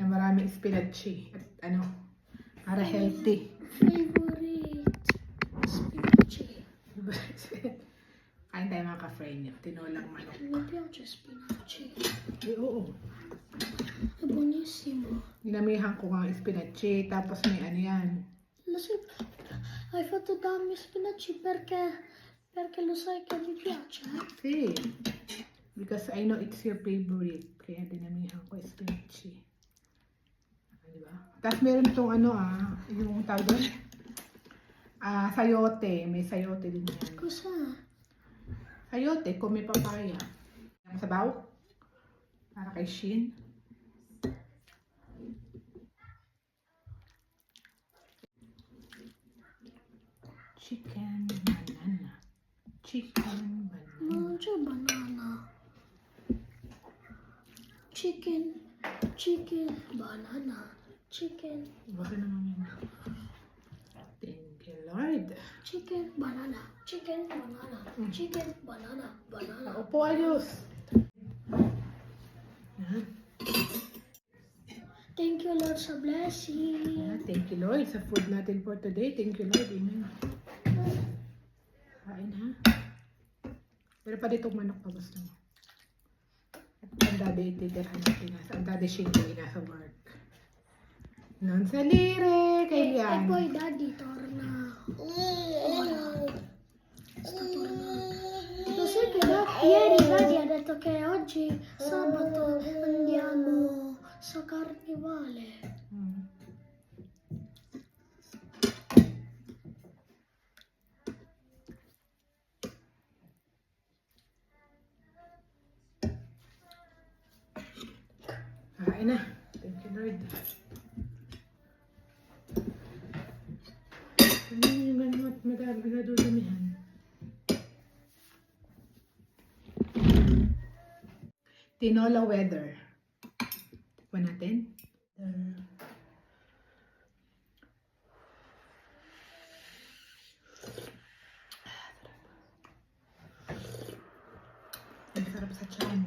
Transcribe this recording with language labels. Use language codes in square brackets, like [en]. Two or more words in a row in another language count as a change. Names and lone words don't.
[tl] Marami spinach at ano, para healthy. [en] Favorite spinach. [tl] Kain tayo mga ka-friend niya. Tinolang manok. [it] Mi piace spinach. [tl] Eh, oo. [it] È buonissimo. [tl] Dinamihan ko nga ang spinach. Tapos may ano yan. [it] Lo sai, hai fatto dammi spinach perché lo sai che mi piace? [en] See, because I know it's your favorite. [tl] Kaya dinamihan ko spinach. Diba? Tapos meron itong ano yung tawag doon. Sayote. May sayote din yan. [it] Cos'è? [tl] Sayote, kung may papaya. Ang sabaw. Para kay Shin. [en] Chicken banana. Chicken banana. [it] Ma non c'è banana. [en] Chicken, banana. Chicken, [tl] Baka naman yun. [en] Thank you, Lord. chicken, banana. Chicken, banana. Chicken, banana. Banana. [tl] Upo, ayos. [en] Thank you, Lord, sa blessing. Thank you, Lord, [tl] sa food natin [en] for today. Thank you, [tl] Lord. Amen. Kain, ha? Pero pa ditong manok pa gusto mo. At ang daddy ititirhan natin. Ang daddy Shinky nasa work. [it] Non salire, E [tl] kailan? [it] poi Daddy torna. Ora. Sta tornando. Lo sai che ieri Daddy ha detto che oggi sabato andiamo sa carnevale. [tl] Hmm. Kain na. [en] Thank you, Lord. [tl] Ano yung ganun at madadudamihan? [en] Tinola weather. [tl] Tikman natin. Ang sarap sa tiyan.